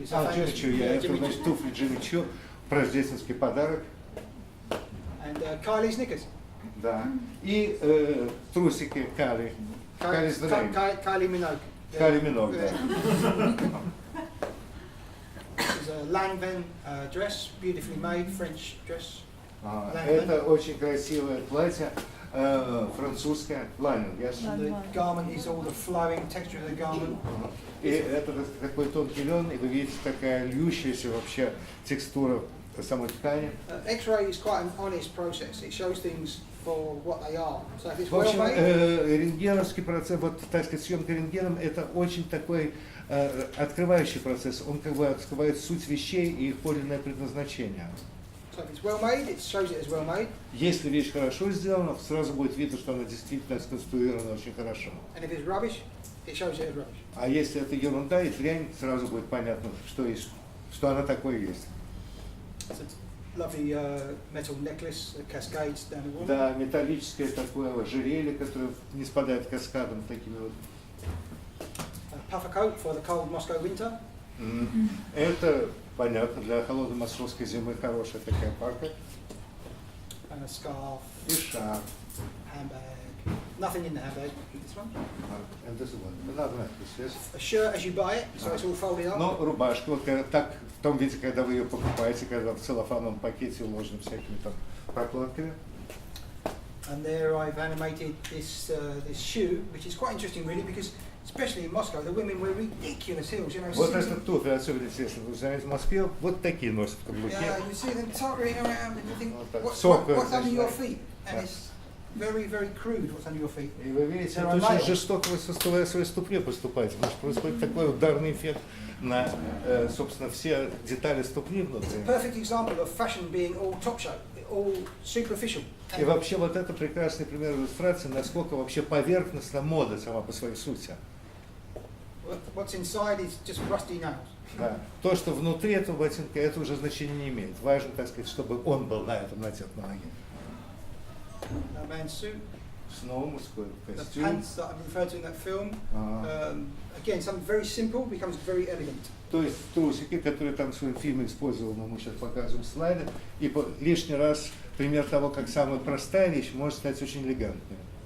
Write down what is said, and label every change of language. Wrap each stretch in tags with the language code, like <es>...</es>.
<ru>Jimmy Choo, это значит туфли Jimmy Choo, рождественский подарок.</ru> <en>And Kylie's knickers.</en> <ru>Да. И трусики Kylie. Kylie Minogue. Kylie Minogue, да.</ru> <en>This is a Lanvin dress, beautifully made French dress.</en> <ru>Это очень красивое платье, французское, лайнен, yes?</ru> <en>The garment is all the flowing texture of the garment.</en> <ru>И это такой тонкий лен, и вы видите такая льющаяся вообще текстура самой ткани.</ru> <en>X-ray is quite an honest process. It shows things for what they are. So if it's</en> <ru>В общем,</ru> <en>well made,</en> <ru>рентгеновский процесс, вот, так сказать, съемка рентгеном, это очень такой открывающий процесс. Он как бы открывает суть вещей и их подлинное предназначение.</ru> <en>So if it's well made, it shows it as well made.</en> <ru>Если вещь хорошо сделана, сразу будет видно, что она действительно сконструирована очень хорошо.</ru> <en>And if it's rubbish, it shows it as rubbish.</en> <ru>А если это ерунда и дрянь, сразу будет понятно, что есть, что она такое есть.</ru> <en>It's a lovely metal necklace that cascades down the wall.</en> <ru>Да, металлическое такое ожерелье, которое не спадает каскадом такими вот.</ru> <en>A puffer coat for the cold Moscow winter.</en> <ru>Это понятно, для холодной московской зимы хорошая такая парка.</ru> <en>And a scarf.</en> <ru>И шарф.</ru> <en>Handbag. Nothing in the handbag. This one. And this one. Another necklace, yes. A shirt as you buy it, so it's all folded up.</en> <ru>Но рубашка, вот так, в том виде, когда вы ее покупаете, когда в целлофановом пакете уложены всякими там прокладками.</ru> <en>And there I've animated this shoe, which is quite interesting really, because especially in Moscow, the women wear ridiculous heels, you know.</en> <ru>Вот это туфли, особенно если вы знаете, в Москве, вот такие носят каблуки.</ru> <en>Yeah, you see them tottering around and you think, what's under your feet? And it's very, very crude what's under your feet.</en> <ru>И вы видите, это очень жестоко вы со своей ступней поступаете, потому что происходит такой ударный эффект на, собственно, все детали ступни внутри.</ru> <en>It's a perfect example of fashion being all top show, all superficial.</en> <ru>И вообще вот это прекрасный пример иллюстрации, насколько вообще поверхностна мода сама по своей сути.</ru> <en>What's inside is just rusty nails.</en> <ru>Да. То, что внутри этого ботинка, это уже значения не имеет. Важно, так сказать, чтобы он был на этом надет на ноге.</ru> <en>A man's suit.</en> <ru>Снова мужской</ru> <en>The</en> <ru>костюм.</ru> <en>pants that I've referred to in that film.</en> <ru>Ага.</ru> <en>Again, something very simple becomes very elegant.</en> <ru>То есть трусики, которые там в своем фильме использовал, но мы сейчас показываем слайды, и лишний раз пример того, как самая простая вещь может стать очень элегантной.</ru>